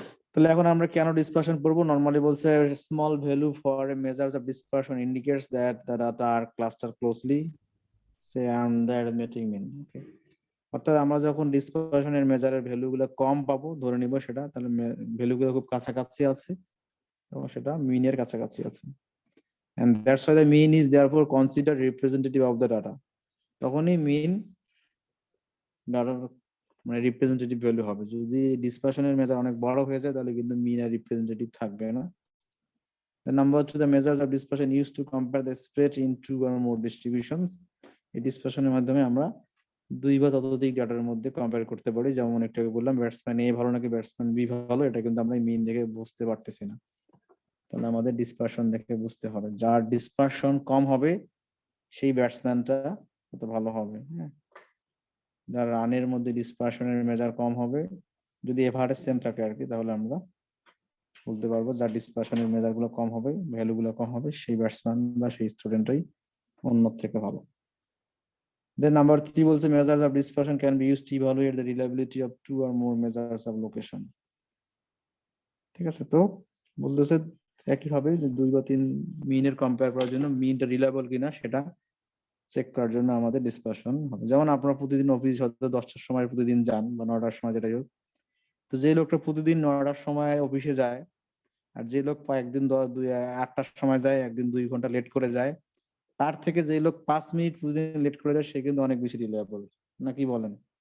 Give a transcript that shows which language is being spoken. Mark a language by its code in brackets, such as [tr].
[bn] তাহলে এখন আমরা কেন ডিসপারশন পড়বো? নরমালি বলছে [en] Small value for a measures of dispersion indicates that the data are cluster closely say on the arithmetic mean. [bn] ওকে, অর্থাৎ আমরা যখন ডিসপারশনের মেজারের ভ্যালুগুলো কম পাবো ধরে নিব সেটা, তাহলে ভ্যালুগুলো খুব কাছাকাছি আছে এবং সেটা মিনের কাছাকাছি আছে। [en] And that's why the mean is therefore considered representative of the data. [bn] তখনই মিন ডাটার মানে রিপ্রেজেন্টেটিভ ভ্যালু হবে। যদি ডিসপারশনের মেজার অনেক বড় হয়ে যায় তাহলে কিন্তু মিন আর রিপ্রেজেন্টেটিভ থাকবে না। [en] The number two, the measures of dispersion used to compare the spread in two or more distributions. [bn] এই ডিসপারশনের মাধ্যমে আমরা দুই বা ততোধিক ডাটার মধ্যে কম্পেয়ার করতে পারি। যেমন একটু বললাম ব্যাটসম্যান এ ভালো নাকি ব্যাটসম্যান বি ভালো, এটা কিন্তু আমরা মিন দেখে বুঝতে পারতেছি না। তাহলে আমাদের ডিসপারশন দেখে বুঝতে হবে। যার ডিসপারশন কম হবে সেই ব্যাটসম্যানটা তত ভালো হবে। হ্যাঁ, যার রানের মধ্যে ডিসপারশনের মেজার কম হবে, যদি এভারেজ সেম থাকে আর কি, তাহলে আমরা বলতে পারবো যার ডিসপারশনের মেজার গুলো কম হবে, ভ্যালু গুলো কম হবে, সেই ব্যাটসম্যান বা সেই স্টুডেন্টই অন্য থেকে ভালো। [en] Then number three [bn] বলছে [en] measures of dispersion can be used to evaluate the reliability of two or more measures of location. [bn] ঠিক আছে, তো বলতেছে একইভাবে যে 2 বা 3 মিনের কম্পেয়ার করার জন্য মিনটা রিলায়েবল কিনা সেটা চেক করার জন্য আমাদের ডিসপারশন হবে। যেমন আপনারা প্রতিদিন অফিস হয়তো 10টার সময় প্রতিদিন যান বা 9টার সময়, যেটাই হোক, তো যে লোকটা প্রতিদিন 9টার সময় অফিসে যায় আর যে লোক একদিন 8টার সময় যায়, একদিন 2 ঘন্টা লেট করে যায়, তার থেকে যে লোক 5 মিনিট প্রতিদিন লেট করে যায় সে কিন্তু অনেক বেশি রিলায়েবল, নাকি বলেন?